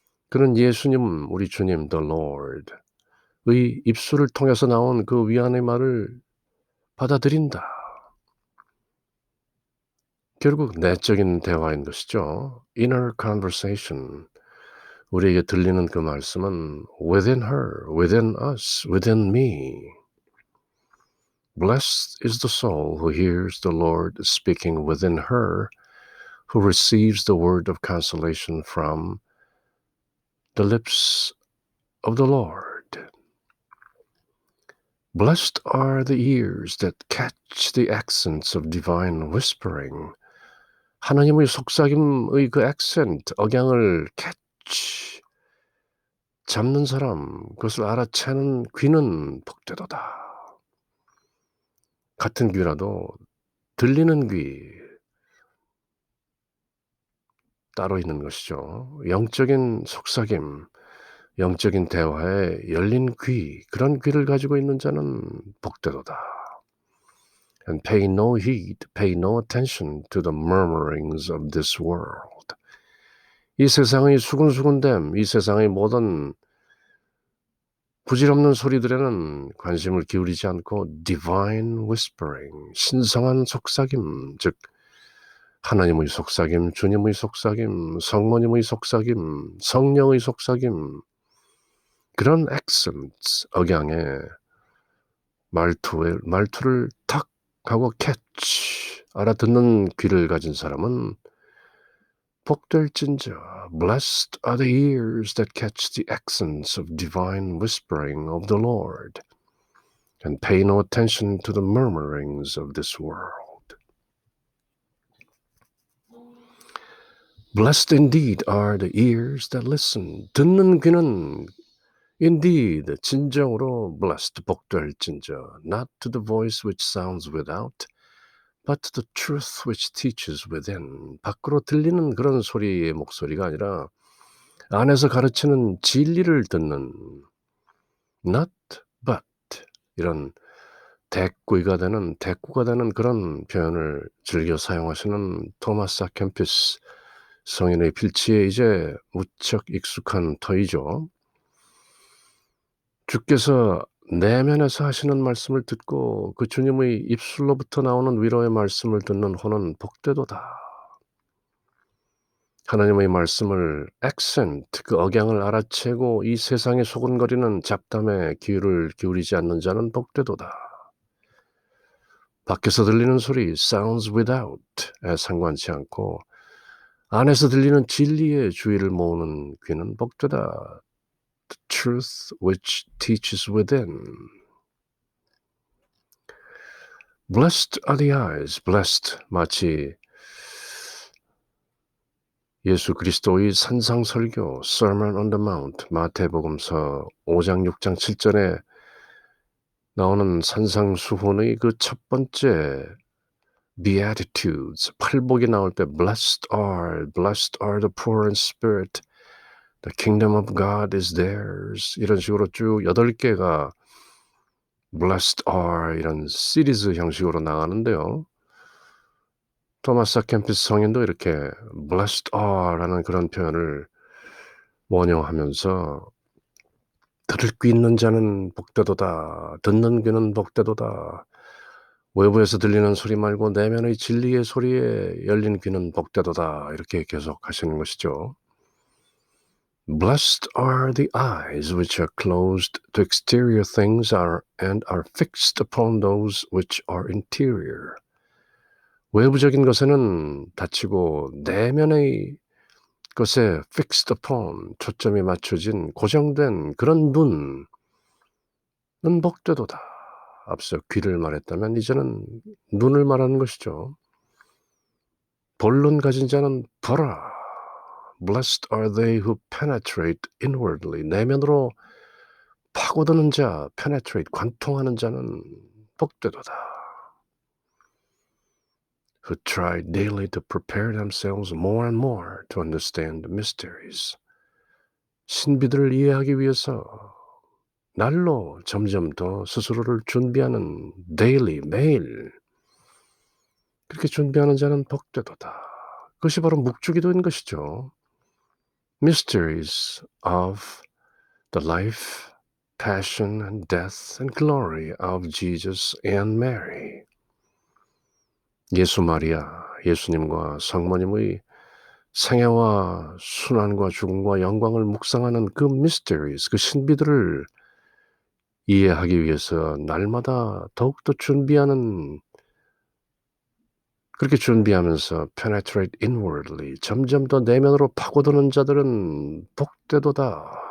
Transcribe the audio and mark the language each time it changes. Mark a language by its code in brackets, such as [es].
[ko] 그는 예수님 우리 주님 [en] the Lord [ko] 의 입술을 통해서 나온 그 위안의 말을 받아들인다. 결국 내적인 대화인 것이죠. [en] inner conversation. [ko] 우리에게 들리는 그 말씀은 [en] within her, within us, within me. Blessed is the soul who hears the Lord speaking within her, who receives the word of consolation from the lips of the Lord. Blessed are the ears that catch the accents of divine whispering. [ko] 하나님의 속삭임의 그 accent, 억양을 catch, 잡는 사람, 그것을 알아채는 귀는 복되도다. 같은 귀라도 들리는 귀 따로 있는 것이죠. 영적인 속삭임, 영적인 대화에 열린 귀, 그런 귀를 가지고 있는 자는 복되도다. [en] And pay no heed, pay no attention to the murmurings of this world. [ko] 이 세상의 수근수근됨, 이 세상의 모든 부질없는 소리들에는 관심을 기울이지 않고 [en] divine whispering, [ko] 신성한 속삭임, 즉 하나님의 속삭임, 주님의 속삭임, 성모님의 속삭임, 성령의 속삭임, 그런 accents, 억양의 말투를 탁 하고 catch, 알아듣는 귀를 가진 사람은 복될진저. [en] Blessed are the ears that catch the accents of divine whispering of the Lord and pay no attention to the murmurings of this world. Blessed indeed are the ears that listen. [ko] 듣는 귀는 indeed 진정으로 blessed 복될진저. [en] Not to the voice which sounds without, but to the truth which teaches within. [ko] 밖으로 들리는 그런 소리의 목소리가 아니라 안에서 가르치는 진리를 듣는 not but 이런 대꾸가 되는 그런 표현을 즐겨 사용하시는 토마스 아 캠피스 성인의 필치에 이제 무척 익숙한 터이죠. 주께서 내면에서 하시는 말씀을 듣고 그 주님의 입술로부터 나오는 위로의 말씀을 듣는 혼은 복되도다. 하나님의 말씀을 액센트 그 억양을 알아채고 이 세상에 소곤거리는 잡담에 귀를 기울이지 않는 자는 복되도다. 밖에서 들리는 소리 [en] sounds without [ko] 에 상관치 않고 안에서 들리는 진리의 주의를 모으는 귀는 복되다. [en] The truth which teaches within. Blessed are the eyes. [ko] Blessed 마치 예수 그리스도의 산상설교 Sermon on the Mount 마태복음서 5장 6장 7절에 나오는 산상수훈의 그 첫 번째 Beatitudes 팔복이 나올 때 [en] blessed are the poor in spirit, the kingdom of God is theirs [ko] 이런 식으로 쭉 8개가 [en] blessed are [ko] 이런 시리즈 형식으로 나가는데요. 토마스 캠피스 성인도 이렇게 [en] blessed are [ko] 라는 그런 표현을 원용하면서 들을 귀 있는 자는 복되도다. 듣는 귀는 복되도다. 외부에서 들리는 소리 말고 내면의 진리의 소리에 열린 귀는 복되도다. 이렇게 계속 하시는 것이죠. [en] Blessed are the eyes which are closed to exterior things and are fixed upon those which are interior. [ko] 외부적인 것에는 닫히고 내면의 것에 [en] fixed upon [ko] 초점이 맞춰진 고정된 그런 눈은 복되도다. 앞서 귀를 말했다면 이제는 눈을 말하는 것이죠. 본론 가진 자는 보라. [en] Blessed are they who penetrate inwardly. [ko] 내면으로 파고드는 자, penetrate, 관통하는 자는 복되도다. [en] Who try daily to prepare themselves more and more to understand the mysteries. [ko] 신비들을 이해하기 위해서 날로 점점 더 스스로를 준비하는 daily, 매일 그렇게 준비하는 자는 복되도다. 그것이 바로 묵주기도인 것이죠. [en] Mysteries of the life, passion and death and glory of Jesus and Mary. [ko] 예수 마리아, 예수님과 성모님의 생애와 순환과 죽음과 영광을 묵상하는 그 mysteries, 그 신비들을 이해하기 위해서 날마다 더욱더 준비하는 그렇게 준비하면서 [en] penetrate inwardly [ko] 점점 더 내면으로 파고드는 자들은 복되도다.